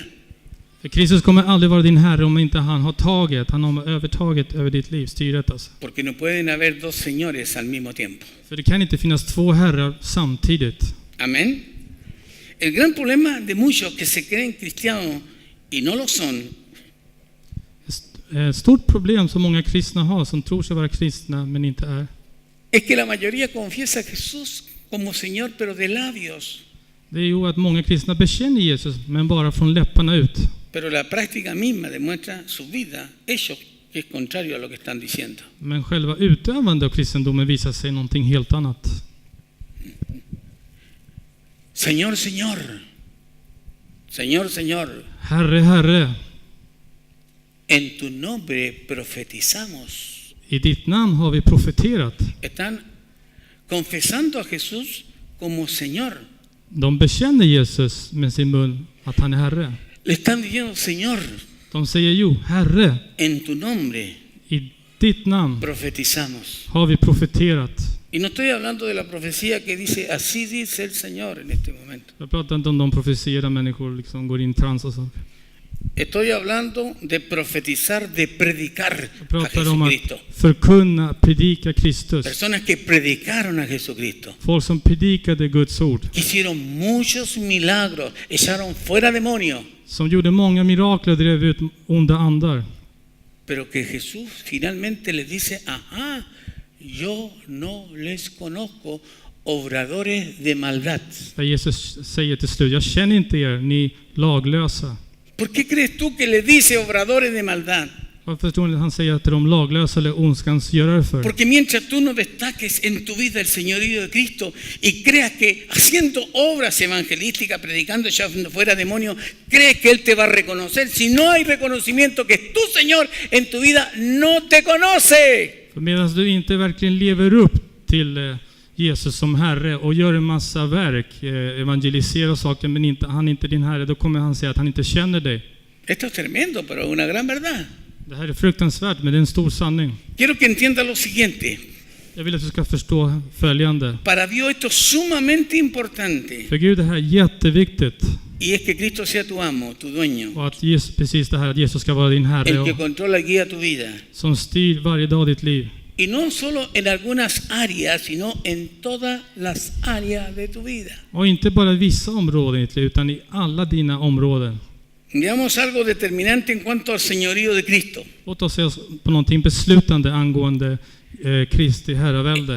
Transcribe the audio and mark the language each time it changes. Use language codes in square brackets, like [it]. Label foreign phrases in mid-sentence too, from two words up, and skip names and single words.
[sv] För Kristus kommer aldrig vara din Herre om inte han har övertaget över ditt liv, styret alltså. [es] Porque no pueden haber dos señores al mismo tiempo. [sv] För det kan inte finnas två herrar samtidigt. [es] Amén. El gran problema de muchos que se creen cristianos y no lo son [sv] Ett stort problem som många kristna har, som tror sig vara kristna men inte är. [es] es que la mayoría confiesa a Jesús como Señor, pero de labios. [sv] Det är ju att många kristna bekänner Jesus, men bara från läpparna ut. [es] Pero la práctica misma demuestra su vida, ellos, que es contrario a lo que están diciendo. [sv] Men själva utövande av kristendomen visar sig någonting helt annat. [es] Señor, Señor. Señor, Señor. [sv] Herre, Herre, [es] En tu nombre profetizamos. [sv] i ditt namn har vi profeterat. [es] Están confesando a Jesús como Señor. [sv] De bekänner Jesus med sin mun att han är Herre. [es] Le están diciendo, Señor, [sv] De säger jo, Herre, [es] en tu nombre [sv] i ditt namn [es] profetizamos. [sv] har vi profeterat. [es] Y no estoy hablando de la profecía que dice, así dice el Señor en este momento. [sv] Jag pratar inte om de profetier där människor liksom går in i trans och så. [es] Estoy hablando de profetizar, de predicar [sv] Jag [es] a [sv] pratar om att [es] Jesucristo. [sv] förkunna, predika Kristus. [es] Personas que predicaron a Jesucristo. [sv] Folk som predikade Guds ord. [es] Que hicieron muchos milagros, echaron fuera demonios. [sv] Som gjorde många mirakler och drev ut onda andar. [es] Pero que Jesús finalmente les dice, ajá, yo no les conozco, obradores de maldad. [sv] Där Jesus säger till slut, jag känner inte er, ni laglösa. [es] ¿Por qué crees tú que le dice obradores de maldad? [sv] Varför tror ni att han säger att de laglösa eller ondskans görare för? [es] Porque mientras tú no destaques en tu vida el señorío de Cristo y creas que haciendo obras evangelísticas, predicando, echando fuera demonios, crees que Él te va a reconocer. Si no hay reconocimiento que es tu Señor en tu vida, no te conoce. [sv] För medan du inte verkligen lever upp till Jesus som Herre och gör en massa verk, evangeliserar saker, men han är inte din Herre, då kommer han säga att han inte känner dig. [es] Esto es tremendo, pero es una gran verdad. [sv] Det här är fruktansvärt, men det är en stor sanning. [es] Quiero que entiendas lo siguiente. [sv] Jag vill att du ska förstå följande. [es] Para Dios esto es sumamente importante. [sv] För Gud, det här är jätteviktigt. [es] Y es que Cristo sea tu amo, tu dueño, [sv] Och att Jesus, precis det här, att Jesus ska vara din Herre [es] el que [sv] och [es] controla y guía tu vida. [sv] som styr varje dag ditt liv. [es] Y no solo en algunas áreas, sino en todas las áreas de tu vida. [sv] Och inte bara i vissa områden i ditt liv, utan i alla dina områden. [es] Digamos algo determinante en cuanto al señorío de Cristo. [sv] Låt oss se på någonting beslutande angående Kristi herravälde.